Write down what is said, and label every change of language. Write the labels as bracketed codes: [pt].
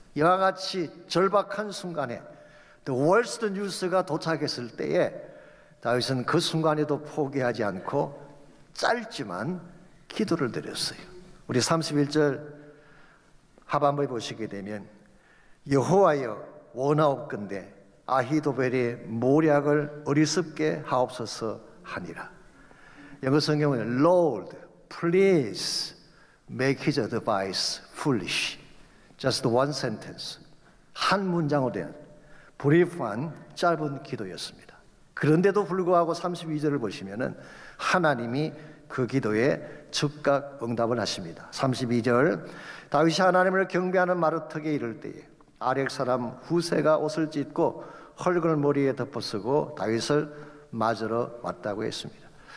[ko] 이와 같이 절박한 순간에 [en] The worst news [ko] 가 도착했을 때에 다윗은 그 순간에도 포기하지 않고 짧지만 기도를 드렸어요. 우리 31절 하반부에 보시게 되면 여호와여 원하옵건대 아히도벨의 모략을 어리석게 하옵소서 하니라. 영어 성경은 [en] Lord, please make his advice foolish. Just one sentence. [ko] 한 문장으로 된 브리프한 짧은 기도였습니다. 그런데도 불구하고 32절을 보시면은 하나님이 그 기도에 즉각 응답을 하십니다. 32절 다윗이 하나님을 경배하는 마루턱에 이를 때에 아렉 사람 후세가 옷을 찢고 헐걸 머리에 덮어쓰고 다윗을 맞으러 왔다고 했습니다.